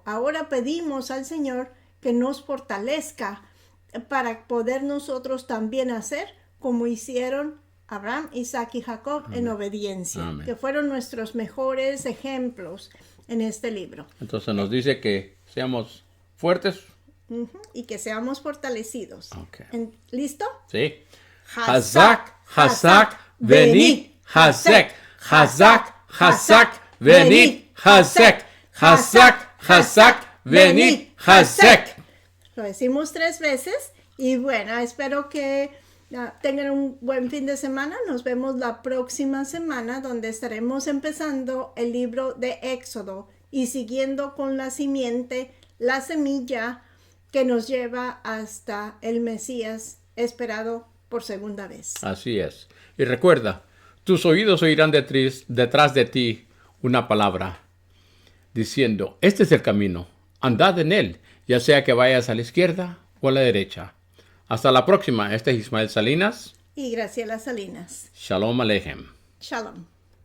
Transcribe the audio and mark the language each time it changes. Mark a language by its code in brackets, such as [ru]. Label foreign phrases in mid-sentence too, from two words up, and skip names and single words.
[es] Ahora pedimos al Señor que nos fortalezca para poder nosotros también hacer como hicieron Abraham, Isaac y Jacob en obediencia, Amén. que fueron nuestros mejores ejemplos en este libro. Entonces nos dice que seamos fuertes. Y que seamos fortalecidos. Ok. ¿Listo? Sí. Hazak, [he] חזק, ונתחזק, חזק, חזק, חזק, ונתחזק, חזק, חזק, חזק, ונתחזק, חזק. [es] Lo decimos 3 veces y bueno, espero que tengan un buen fin de semana. Nos vemos la próxima semana donde estaremos empezando el libro de Éxodo y siguiendo con la simiente, la semilla que nos lleva hasta el Mesías esperado por segunda vez. Así es. Y recuerda, tus oídos oirán detrás de ti una palabra diciendo, este es el camino, andad en él, ya sea que vayas a la izquierda o a la derecha. Hasta la próxima. Este es Ismael Salinas. Y Graciela Salinas. [he] שלום עליכם. [es] Shalom.